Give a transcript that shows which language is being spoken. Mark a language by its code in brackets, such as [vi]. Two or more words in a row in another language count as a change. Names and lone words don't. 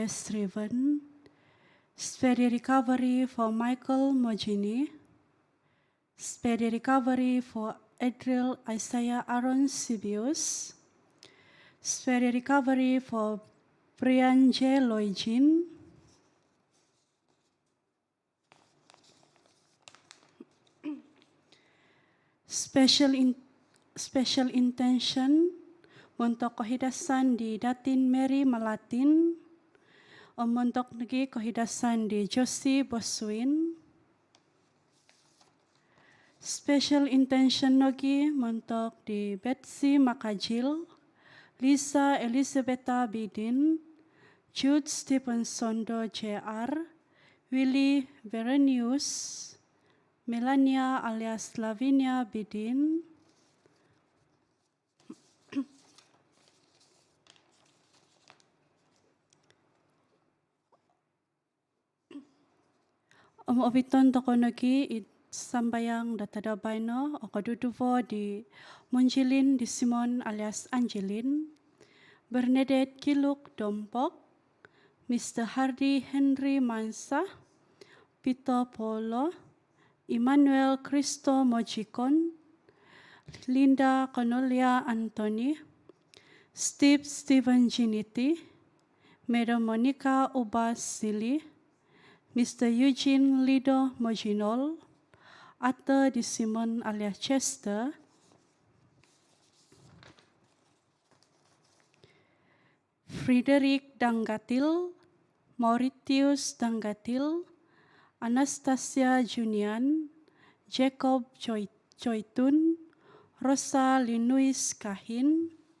[en] Striven, Steady Recovery for Michael Mojini, Steady Recovery for Adriel Isaiah Aaron Sibius, Steady Recovery for Brian J. [ms] Loijin, [en] Special intention [ms] untuk kehidasan di Datin Mary Malatin, untuk negi kehidasan di Josie Boswin. [en] Special intention [ms] lagi untuk di Betsy Makajil, Lisa Elizabetha Bidin, Jude Stephenson Do Jr., Willie Verenius, Melania alias Lavinia Bidin, [dtp] Oviton tokonogi sambayang datada baino okaduduvo di Munjilin di Simon alias Angelin, Bernadette Kiluk Dompok, Mr. Hardy Henry Mansa, Peter Polo, Emmanuel Cristo Mojikon, Linda Cornelia Anthony, Steve Stephen Giniti, Madam Monica Ubas Sili, Mr. Eugene Lido Mojinol, Arthur Di Simon alias Chester, Frederick Danggatil, Mauritius Danggatil, Anastasia Junian, Jacob Joytun, Rosa Linuis Kahin,